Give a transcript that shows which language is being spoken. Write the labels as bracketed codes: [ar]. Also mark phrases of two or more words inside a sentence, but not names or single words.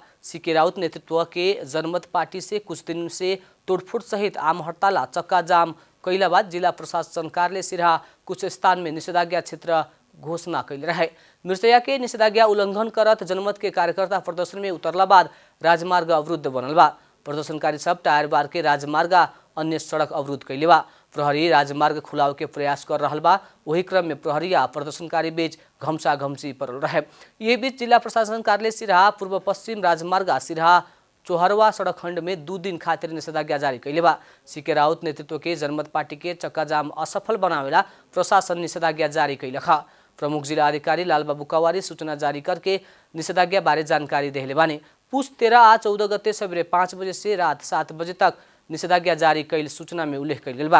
[bho] CK राउत नेतृत्व के जनमत पार्टी से कुछ दिन से तोड़फोड़ सहित आम हड़ताल चक्का जाम कैला बाद जिला प्रशासन कार्यालय सिराहा कुछ स्थान में निषेधाज्ञा क्षेत्र घोषणा कैले रहे। मिर्चैया के निषेधाज्ञा उल्लंघन करत जनमत के कार्यकर्ता प्रदर्शन में उतरला बाद राजमार्ग अवरुद्ध बनल बा। प्रदर्शनकारी सब टायर बार के राजमार्ग अन्य सड़क अवरुद्ध कैले बा। प्रहरी राजमार्ग खुलाव के प्रयास कर रहल बा। वही क्रम में प्रहरी आ प्रदर्शनकारी बीच घमसा घमसी पड़ल रहे। ये बीच जिला प्रशासन कार्यालय सिराहा पूर्व पश्चिम राजमार्ग आ सिराहा चोहरवा सड़क खंड में 2 दिन खातिर निषेधाज्ञा जारी कैले बा। सीके राउत नेतृत्व के जनमत पार्टी के चक्काजाम असफल बनावेला प्रशासन निषेधाज्ञा जारी कैलक। प्रमुख जिला अधिकारी लालबाबू कवारी सूचना जारी करके निषेधाज्ञा बारे जानकारी देहले बानी। पुष 13 आ 14 गते सवेरे 5 बजे से रात 7 बजे तक निषेधाज्ञा जारी कैल सूचना में उल्लेख कैल गेल बा।